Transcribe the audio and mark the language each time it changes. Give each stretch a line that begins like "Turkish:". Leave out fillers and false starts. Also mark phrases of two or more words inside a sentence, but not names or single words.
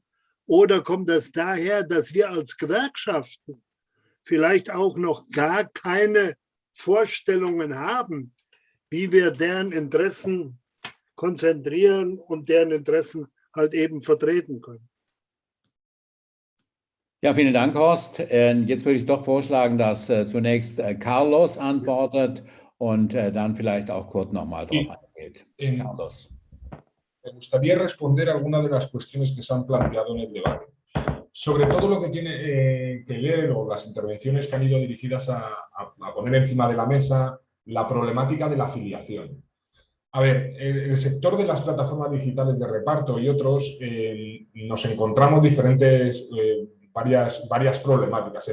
German: Oder kommt das daher, dass wir als Gewerkschaften vielleicht auch noch gar keine Vorstellungen haben, wie wir deren Interessen konzentrieren und deren Interessen halt eben vertreten können? Ja, vielen Dank, Horst. Jetzt würde ich doch vorschlagen, dass zunächst Carlos antwortet und dann vielleicht auch Kurt nochmal drauf eingeht. Carlos.
Spanish: Me gustaría responder algunas de las cuestiones que se han planteado en el debate. Sobre todo lo que tiene que ver, o las intervenciones que han ido dirigidas a poner encima de la mesa la problemática de la afiliación. A ver, el sector de las plataformas digitales de reparto y otros nos encontramos varias problemáticas.